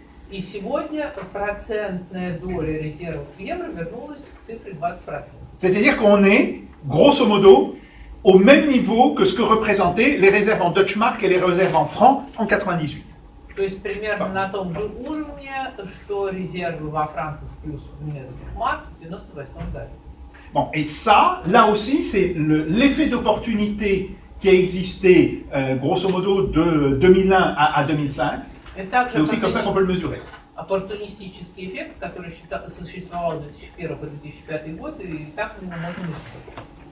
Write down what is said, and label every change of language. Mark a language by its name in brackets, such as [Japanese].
[Russian] И сегодня процентная доля резервов в евро вернулась к цифре 20%. [French] C'est-à-dire qu'on est, grosso modo, au même niveau que ce que représentaient les réserves en Deutschmark et les réserves en francs en 98. [Russian] То есть примерно на том же уровне, что резервы во франках плюс в немецких марках в 1998 году. [French] Bon, et ça, là aussi, c'est l'effet d'opportunité qui a existé, grosso modo, de 2001 à 2005. C'est aussi comme ça qu'on peut le mesurer. [Russian] Оппортунистический эффект, который существовал с 2001 по 2005 год, и так мы его можем изучить.